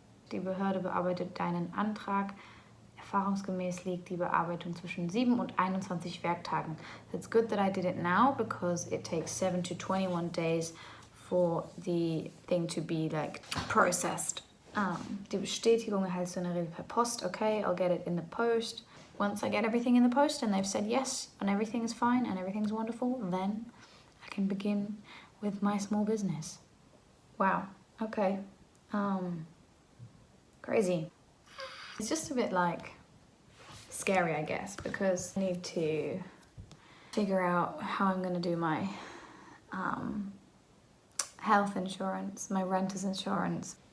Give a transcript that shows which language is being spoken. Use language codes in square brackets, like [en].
[de] Die Behörde bearbeitet deinen Antrag. Erfahrungsgemäß liegt die Bearbeitung zwischen 7 und 21 Werktagen. [en] It's good that I did it now because it takes 7 to 21 days for the thing to be like processed. [de] Die Bestätigung erhältst du in der Regel per Post. [en] Okay, I'll get it in the post. Once I get everything in the post and they've said yes and everything is fine and everything's wonderful, then I can begin with my small business. Wow, okay. Crazy. It's just a bit like scary, I guess, because I need to figure out how I'm going to do my health insurance, my renter's insurance.